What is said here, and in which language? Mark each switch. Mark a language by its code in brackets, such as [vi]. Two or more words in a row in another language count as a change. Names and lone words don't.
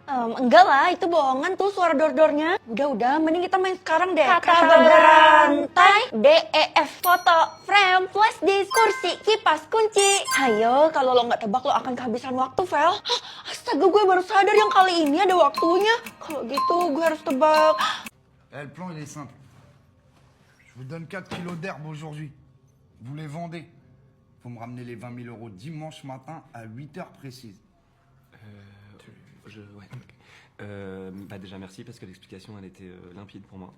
[id] Enggak lah, itu bohongan tuh suara dor-dornya. Udah, mending kita main sekarang deh. Kata berantai. D, E, F, foto, frame, [en] flash disk, [id] kursi, kipas, kunci. Ayo, kalau lo nggak tebak lo akan kehabisan waktu, Vel. Astaga, gue baru sadar yang kali ini ada waktunya. Kalau gitu gue harus tebak. [fr] Le plan, il est simple. Je vous donne 4 kilos d'herbe aujourd'hui. Vous les vendez. Vous me ramenez les 20 000 euros dimanche matin à 8 heures précises. Ouais. Déjà merci parce que l'explication elle était limpide pour moi.